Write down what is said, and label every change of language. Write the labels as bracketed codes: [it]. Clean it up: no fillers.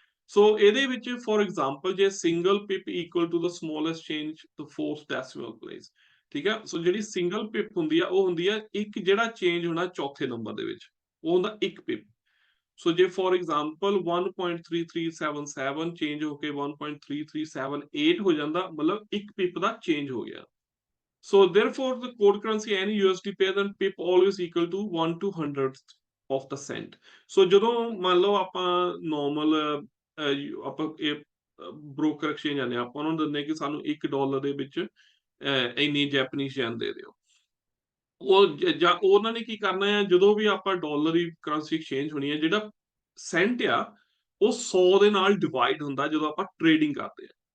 [pa] ਸੋ ਇਹਦੇ ਵਿੱਚ [en] for example ਜੇ single pip equal to the smallest change the fourth decimal place, [pa] ਠੀਕ ਹੈ। ਸੋ ਜਿਹੜੀ ਸਿੰਗਲ ਪਿਪ ਹੁੰਦੀ ਆ, ਉਹ ਹੁੰਦੀ ਆ ਇੱਕ ਜਿਹੜਾ ਚੇਂਜ ਹੋਣਾ ਚੌਥੇ ਨੰਬਰ ਦੇ ਵਿੱਚ, ਉਹ ਹੁੰਦਾ 1 ਪਿਪ। ਸੋ ਜੇ ਫੋਰ ਐਗਜ਼ਾਮਪਲ 1.3377 ਚੇਂਜ ਹੋ ਕੇ 1.3378 ਹੋ ਜਾਂਦਾ, ਮਤਲਬ 1 ਪਿਪ ਦਾ ਚੇਂਜ ਹੋ ਗਿਆ। [en] So therefore, the code currency any USD pair then pip always equal to 1 to 100th of the cent. [pa] So ਜਦੋਂ ਮੰਨ ਲਓ ਆਪਾਂ normal ਆਪਾਂ ਇਹ broker exchange ਜਾਂਦੇ ਆ, ਆਪਾਂ ਉਹਨਾਂ ਨੂੰ ਦਿੰਦੇ ਕਿ ਸਾਨੂੰ $1 ਦੇ ਵਿੱਚ ਇੰਨੀ ਜੈਪਨੀਜ਼ ਯੈਨ ਦੇ ਦਿਓ। ਉਹ ਜਾਂ ਉਹਨਾਂ ਨੇ ਕੀ ਕਰਨਾ ਹੈ, ਜਦੋਂ ਵੀ ਆਪਾਂ ਡਾਲਰ ਦੀ ਕਰੰਸੀ ਐਕਸਚੇਂਜ ਹੋਣੀ ਹੈ, ਜਿਹੜਾ ਸੈਂਟ ਆ ਉਹ 100 ਦੇ ਨਾਲ ਡਿਵਾਈਡ ਹੁੰਦਾ ਜਦੋਂ ਆਪਾਂ ਟ੍ਰੇਡਿੰਗ ਕਰਦੇ ਆ।